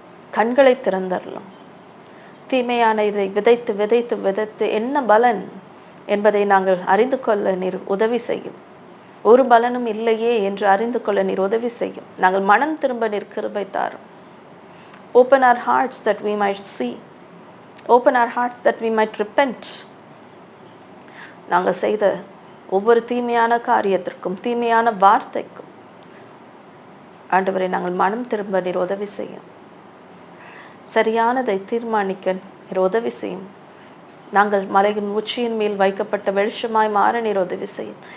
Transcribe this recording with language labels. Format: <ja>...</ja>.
<ta>கண்களை திறந்தரலாம். தீமையான இதை விதைத்து விதைத்து விதைத்து என்ன பலன் என்பதை நாங்கள் அறிந்து கொள்ள நீர் உதவி செய்யும். ஒரு பலனும் இல்லையே என்று அறிந்து கொள்ள நீர் உதவி செய்யும். நாங்கள் மனம் திரும்ப நீர் கிருபை தாரும்.</ta> <en>Open our hearts that we might see. Open our hearts that we might repent.</en> <ta>நாங்கள் செய்த ஒவ்வொரு தீமையான காரியத்திற்கும் தீமையான வார்த்தைக்கும் ஆண்டவரை நாங்கள் மனம் திரும்ப நீர் உதவி செய்யும். சரியானதை தீர்மானிக்க நீர் உதவி செய்யும். நாங்கள் மலையின் உச்சியின் மேல் வைக்கப்பட்ட வெளிச்சமாய் மாற நீர் உதவி செய்யும்.</ta>